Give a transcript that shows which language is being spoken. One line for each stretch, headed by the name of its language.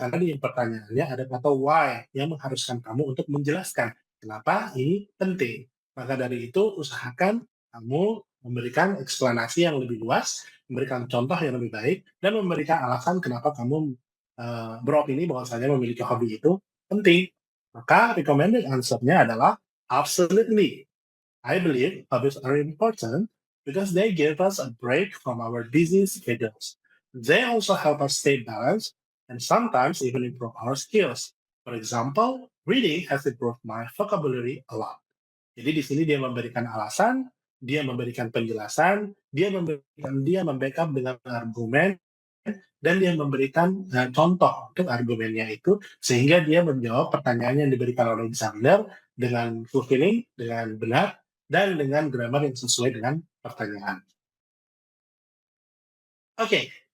Indonesian: Karena di pertanyaannya ada kata why yang mengharuskan kamu untuk menjelaskan kenapa ini penting. Maka dari itu usahakan kamu memberikan eksplanasi yang lebih luas, memberikan contoh yang lebih baik, dan memberikan alasan kenapa kamu beropini bahwasanya memiliki hobi itu penting. Maka recommended answer-nya adalah absolutely.
English: I believe hobbies are important because they give us a break from our busy schedules. They also help us stay balanced and sometimes even improve our skills. For example, reading has improved my vocabulary a lot.
Indonesian: Jadi di sini dia memberikan alasan, dia memberikan penjelasan, dia membackup dengan argumen, dan dia memberikan contoh untuk argumennya itu sehingga dia menjawab pertanyaan yang diberikan oleh examiner dengan fulfilling, dengan benar, dan dengan grammar yang sesuai dengan pertanyaan. Oke,